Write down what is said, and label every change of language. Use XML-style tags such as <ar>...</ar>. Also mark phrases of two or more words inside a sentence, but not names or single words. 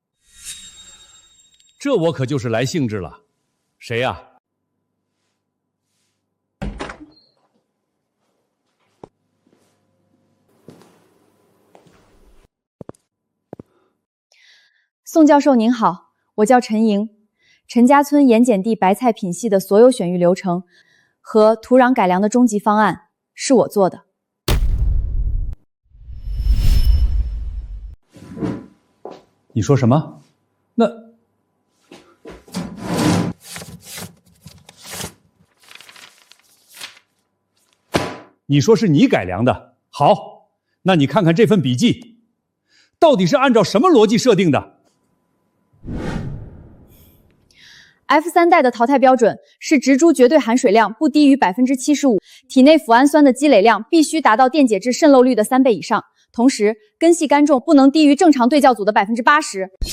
<zh>這我可就是來興致了。誰呀？宋教授您好，我叫陳瑩。陳家村鹽鹼地白菜品系的所有選育流程和土壤改良的終極方案是我做的。你說什麼？那你說是你改良的？好，那你看看這份筆記，到底是按照什麼邏輯設定的？F3代的淘汰標準是植株絕對含水量不低於 75%， 體內脯氨酸的積累量必須達到電解質滲漏率的3倍以上，同時根系乾重不能低於正常對教組的 80%。</zh>